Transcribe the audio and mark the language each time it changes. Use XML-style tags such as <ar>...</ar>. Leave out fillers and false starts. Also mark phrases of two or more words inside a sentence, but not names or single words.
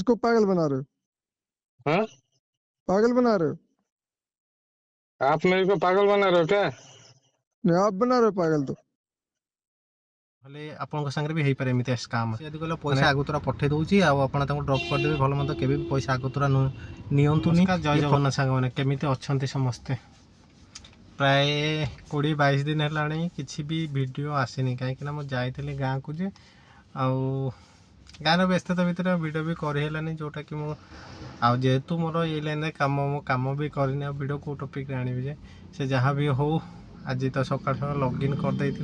<hi>किसको पागल बना रहे हो? हाँ, पागल बना रहे हो? आप मेरे को पागल बना रहे हो क्या? नहीं, आप बना रहे हो पागल तो।</hi> <or>ହେଲେ ଆପଣଙ୍କ ସାଙ୍ଗରେ ବି ହେଇପାରେ ଏମିତି ସ୍କାମ୍। ସେ ଯଦି କହିଲେ ପଇସା ଆଗତୁରା ପଠେଇ ଦେଉଛି ଆଉ ଆପଣ ତାଙ୍କୁ ଡ୍ରପ୍ କରିଦେବେ, ଭଲ ମନ୍ଦ କେବେ ବି ପଇସା ଆଗତୁରା ନିଅନ୍ତୁନି। ଜୟ ଜଗନ୍ନାଥ ସାଙ୍ଗମାନେ, କେମିତି ଅଛନ୍ତି ସମସ୍ତେ? ପ୍ରାୟ 20-22 ଦିନ ହେଲାଣି କିଛି ବି ଭିଡ଼ିଓ ଆସିନି, କାହିଁକିନା ମୁଁ ଯାଇଥିଲି ଗାଁକୁ ଯେ, ଆଉ ଗାଁର ବ୍ୟସ୍ତତା ଭିତରେ ଭିଡ଼ିଓ ବି କରିହେଲାନି, ଯେଉଁଟାକି ମୁଁ ଆଉ ଯେହେତୁ ମୋର ଏଇ ଲାଇନ୍ରେ କାମ, ମୁଁ କାମ ବି କରିନି, ଆଉ ଭିଡ଼ିଓ କେଉଁ ଟପିକ୍ରେ ଆଣିବି ଯେ, ସେ ଯାହା ବି ହଉ ଆଜି ତ ସକାଳୁ ସକାଳୁ ଲଗ୍ଇନ୍ କରିଦେଇଥିଲି।</or>